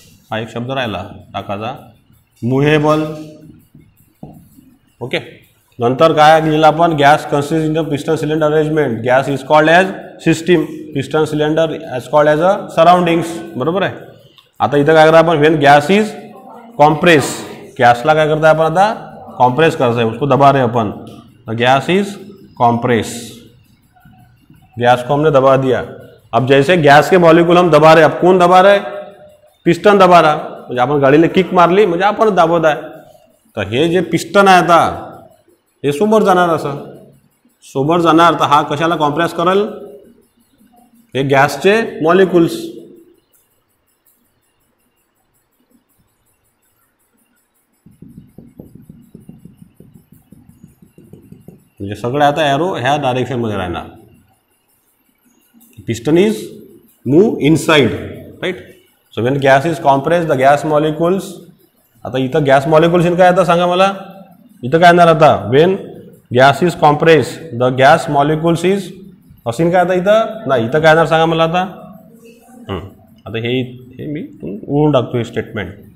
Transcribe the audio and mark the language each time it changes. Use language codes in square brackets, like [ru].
[mr] हा एक शब्द राहिला टाकाचा, मुव्हेबल. ओके. नंतर काय लिहिलं आपण [en] Gas consist in the piston cylinder arrangement. Gas is called as system. Piston cylinder as called as a surroundings. [mr] बरोबर आहे. आता इथं काय करता आपण [en] When gas is compress. [mr] गॅसला काय करताय आपण आता कॉम्प्रेस करता है, [hi] उसको दबा रहे अपन. Gas is compress. गैस को हमने दबा दिया. अब जैसे गैस के मॉलिक्यूल हम दबा रहे, अब कौन दबा रहे पिस्टन दबा रहा. [mr] म्हणजे आपण गाडीला किक मारली म्हणजे आपण दाबत आहे. तर हे जे पिस्टन आहे आता हे सोबत जाणार. असं सोबत जाणार तर हा कशाला कॉम्प्रेस करेल हे गॅसचे मॉलिक्युल्स. म्हणजे सगळे आता एरो ह्या डायरेक्शनमध्ये राहणार. [en] Piston is move inside right. So when gas is compress the gas molecules. [mr] आता इथं गॅस मॉलिक्युल्स इन काय आता सांगा मला. इथं काय येणार आता [en] when gas is compress the gas molecules is असीन [mr] काय आता इथं नाही. इथं काय येणार सांगा मला आता. आता हे मी उडून टाकतो हे स्टेटमेंट.